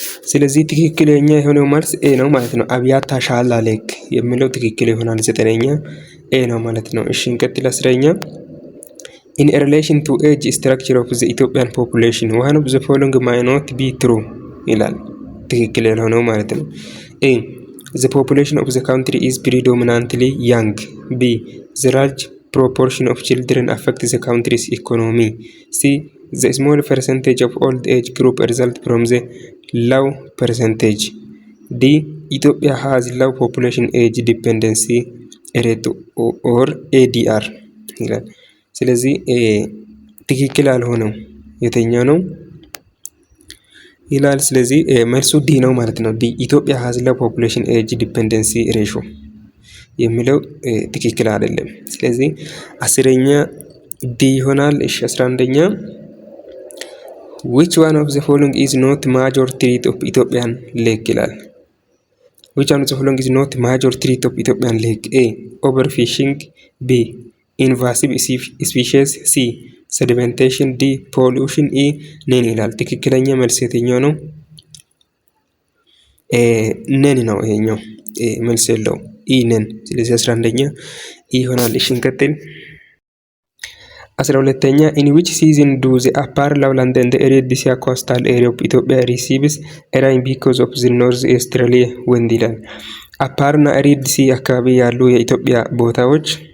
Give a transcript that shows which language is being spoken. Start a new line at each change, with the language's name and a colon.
Amharic: ስለዚህ ትክክለኛ የሆነው መልስ ኤ ነው ማለት ነው። አብያታ ሻላ ሌክ የሚለው ትክክል ይሆናል። ዘጠነኛ ኤ ነው ማለት ነው። እሺ እንቀጥል። አስረኛ
English: in relation to age structure of the Ethiopian population one of the following might not be true
Amharic: ይላል። ትክክል ያልሆነው ማለት ነው። ኤ
English: the population of the country is predominantly young. B the large proportion of children affect the country's economy. C the small percentage of old age group result from the low percentage.
Amharic: D
English: Ethiopia has low population age dependency rate or ADR
Amharic: ይላል። ስለዚህ ትክክል ያልሆነው የትኛው ነው ይላል። ስለዚህ መልሱ ዲ ነው ማለት ነው። ዲ ኢትዮጵያ
English: has low population age dependency ratio
Amharic: የሚለው ትክክል አይደለም። ስለዚህ አስረኛ ዲ ይሆናል። እሺ 11ኛ
English: which one of the following is not major threat of Ethiopian lake
Amharic: ይላል።
English: which one of the following is not major threat of Ethiopian lake? A overfishing, B invasive species, C sedimentation, D pollution, E ነን
Amharic: ይላል። ትክክለኛ መልስ የትኛው ነው? ነን ነው ይሄኛው። መልስ የለው ኢ ነን። ስለዚህ 11ኛ ኢ ይሆናል። እሺ እንቀጥል። 12ኛ
English: in which season do the upper lowland and the Eritrea coastal area of Ethiopia receives rain because of the north easterly wind
Amharic: ይላል። አፓር እና ሬድ ሲ አካባቢ ያሉ የኢትዮጵያ ቦታዎች